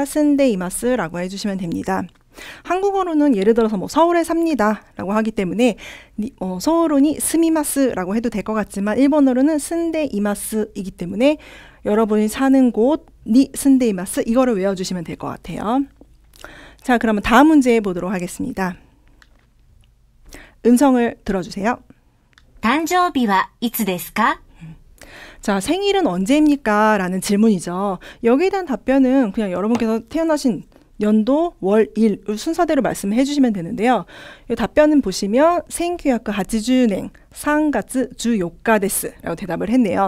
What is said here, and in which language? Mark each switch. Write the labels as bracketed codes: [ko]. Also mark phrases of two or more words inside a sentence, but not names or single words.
[ko] 쓴데이마스 라고 해주시면 됩니다. 한국어로는 예를 들어서 뭐 서울에 삽니다 라고 하기 때문에 [ja] ソウルに 住みます [ko] 라고 해도 될 것 같지만 일본어로는 쓴데이마스 이기 때문에 여러분이 사는 곳 [ja] に 住んでいます [ko] 이거를 외워주시면 될 것 같아요. 자, 그러면 다음 문제 보도록 하겠습니다. 음성을 들어주세요. [ja] 誕生日はいつですか? [ko] 자, 생일은 언제입니까? 라는 질문이죠. 여기에 대한 답변은 그냥 여러분께서 태어나신 연도, 월, 일 순서대로 말씀해 주시면 되는데요. 이 답변은 보시면 1980년 3월 14일 です 라고 대답을 했네요.